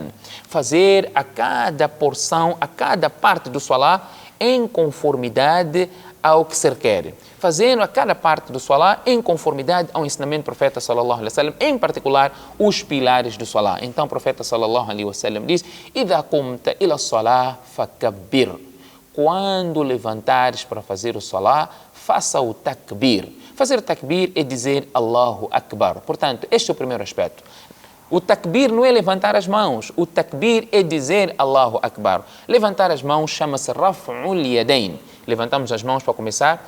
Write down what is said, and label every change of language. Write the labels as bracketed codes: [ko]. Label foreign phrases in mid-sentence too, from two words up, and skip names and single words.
[pt] Fazer a cada porção, a cada parte do salah em conformidade ao que se requer. Fazendo a cada parte do salah em conformidade ao ensinamento do profeta [ar] صلى الله عليه وسلم, [pt] em particular os pilares do salah. Então o profeta [ar] صلى الله عليه وسلم [pt] diz: [ar] "إذا قمت إلى الصلاة فكبر." [pt] Quando levantares para fazer o salah, faça o takbir. Fazer takbir é dizer [ar] الله أكبر. [pt] Portanto, este é o primeiro aspecto. O takbir não é levantar as mãos. O takbir é dizer [ar] الله أكبر. [pt] Levantar as mãos chama-se [ar] رفع اليدين. [pt] Levantamos as mãos para começar.